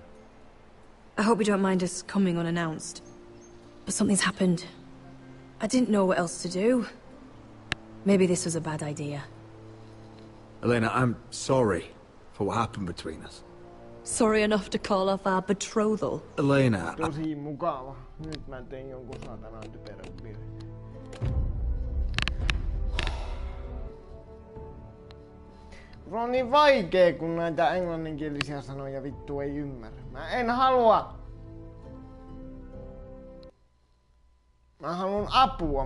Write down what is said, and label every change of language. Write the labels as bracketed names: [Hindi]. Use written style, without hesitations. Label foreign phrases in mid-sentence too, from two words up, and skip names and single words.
[English] I hope you don't mind us coming unannounced. But something's happened. I didn't know what else to do. Maybe this was a bad idea. Elena, I'm sorry for what happened between us. Sorry enough to call off our betrothal. Elena, [Finnish] Tosi mukava. Nyt mä tein jonkun saatanan typerän virheen. Se on niin vaikee, kun näitä englanninkielisiä sanoja vittu ei ymmärrä. Mä en halua. Mä haluan apua.